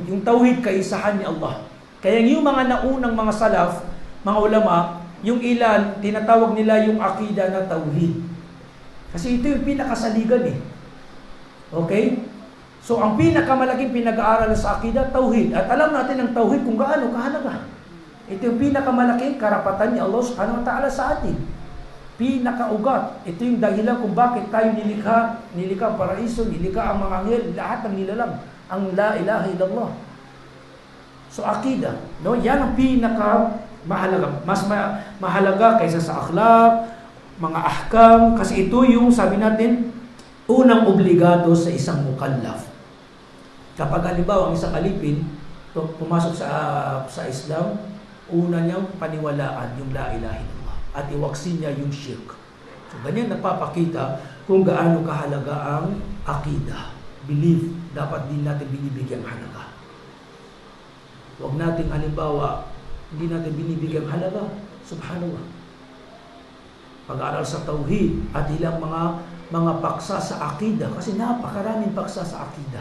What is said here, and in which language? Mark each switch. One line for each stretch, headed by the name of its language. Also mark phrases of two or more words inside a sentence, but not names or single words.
Filipino: Yung tauhid, kaisahan ni Allah. Kaya yung mga naunang mga salaf, mga ulama, yung ilan, tinatawag nila yung akida na tauhid. Kasi ito yung pinakasaligan eh. Okay? So, ang pinakamalaking pinag-aaral sa akida, tauhid. At alam natin ang tauhid kung gaano kahalaga. Ito yung pinakamalaking karapatan ni Allah
Arabic: سبحانه وتعالى
Filipino: sa atin. Pinakaugat. Ito yung dahilan kung bakit tayo nilikha ang paraiso, nilikha ang mga anghel, lahat ng nilalang, ang
Arabic: لا إله إلا الله.
Filipino: So, akida. No? Yan ang mahalaga. Mas mahalaga kaysa sa akhlaq, mga ahkam, kasi ito yung, sabi natin, unang obligado sa isang mukallaf. Kapag halimbawa ang isang alipin, pumasok sa Islam, una niyang paniwalaan yung
Arabic: لا إله إلا الله
Filipino: at iwaksin niya yung shirk. So, ganyan napapakita kung gaano kahalaga ang akida. Belief, dapat din natin binibigyan halaga. Huwag nating halimbawa, hindi natin binibigyan halaga. Subhanallah. Pag-aaral sa tauhid at ilang mga paksa sa akida, kasi napakaraming paksa sa akida.